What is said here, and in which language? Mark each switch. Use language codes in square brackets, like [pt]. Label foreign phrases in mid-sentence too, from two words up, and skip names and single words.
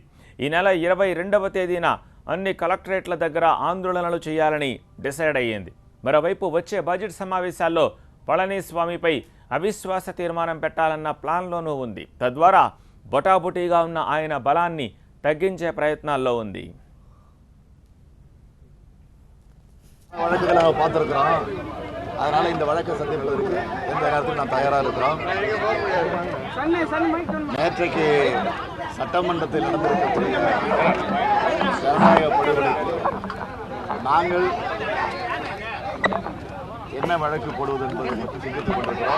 [te] ఈ నెల 22వ తేదీన అన్ని కలెక్టరేట్ల దగ్గర ఆందోళనలు చేయాలని డిసైడ్ అయ్యింది. మరోవైపు వచ్చే బడ్జెట్ సమావేశాల్లో పళనిస్వామిపై అవిశ్వాస తీర్మానం పెట్టాలన్న ప్లాన్లోనూ ఉంది. తద్వారా బొటాబొటీగా ఉన్న ఆయన బలాన్ని తగ్గించే ప్రయత్నాల్లో ఉంది. [ta] வழக்குகளை நாங்கள் பார்த்துருக்குறோம். அதனால் இந்த வழக்கை சந்திப்பதற்கு எந்த நேரத்தில் நான் தயாராக இருக்கிறோம். நேற்றைக்கு சட்டமன்றத்தில் நடந்திருக்கக்கூடிய ஜனநாயக படுகொலைக்கு நாங்கள் என்ன வழக்கு போடுவது என்பதை பற்றி சிந்தித்துக் கொண்டிருக்கிறோம்.